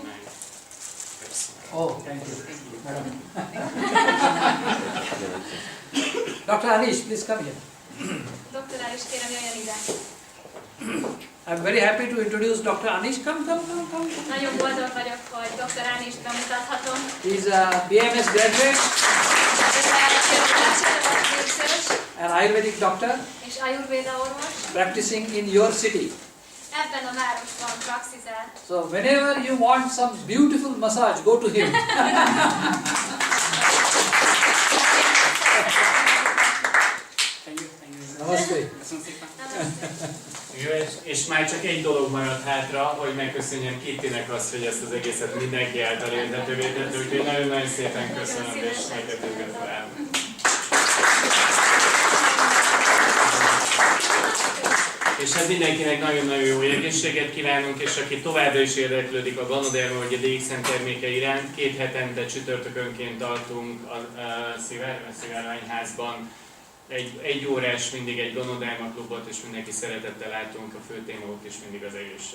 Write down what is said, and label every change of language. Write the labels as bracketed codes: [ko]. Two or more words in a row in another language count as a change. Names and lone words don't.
[en] Oh, thank you, madam. Dr. Anish, please come here. [hu] Doktorál is kérem, jöjjön ide. [en] I'm very happy to introduce Dr. Anish. Come. [hu] Nagyon boldog vagyok, hogy Dr. Anist bemutathatom. [en] He's a BMS graduate, an Ayurvedic doctor, [hu] És Ajurvéda orvos. [en] practicing in your city. [hu] Ebben a városban praxizál. [en] So whenever you want some beautiful massage, go to him. Namaste. [hu] Jó, és már csak egy dolog maradt hátra, hogy megköszönjem Kittinek azt, hogy ezt az egészet mindenki által értetővé tette, úgyhogy nagyon-nagyon szépen köszönöm, és megtetőt gratulálok. És hát mindenkinek nagyon-nagyon jó egészséget kívánunk, és aki továbbra is érdeklődik a Ganoderma vagy a DXN terméke iránt, 2 hetente csütörtökönként tartunk a Szivárványházban egy órás mindig egy Ganoderma klubot, és mindenki szeretettel látunk, a fő témák és mindig az egészség.